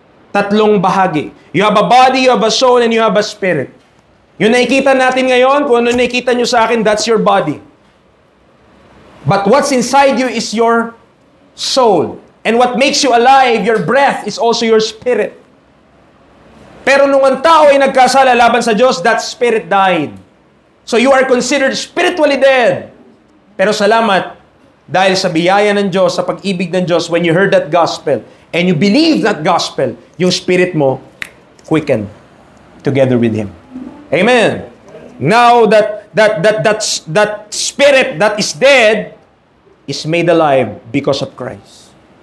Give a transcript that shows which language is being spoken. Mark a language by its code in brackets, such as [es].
[tl] Tatlong bahagi. [en] You have a body, you have a soul, and you have a spirit. [tl] Yung nakikita natin ngayon, kung ano nakikita nyo sa akin, [en] that's your body. But what's inside you is your soul. And what makes you alive, your breath, is also your spirit. [tl] Pero nung ang tao ay nagkasala laban sa Diyos, [en] that spirit died. So you are considered spiritually dead. [tl] Pero salamat, dahil sa biyaya ng Diyos, [en] sa pag-ibig ng Diyos, when you heard that gospel, and you believe that gospel, [tl] yung spirit mo, [en] quickened together with Him. Amen. Now that spirit that is dead is made alive because of Christ.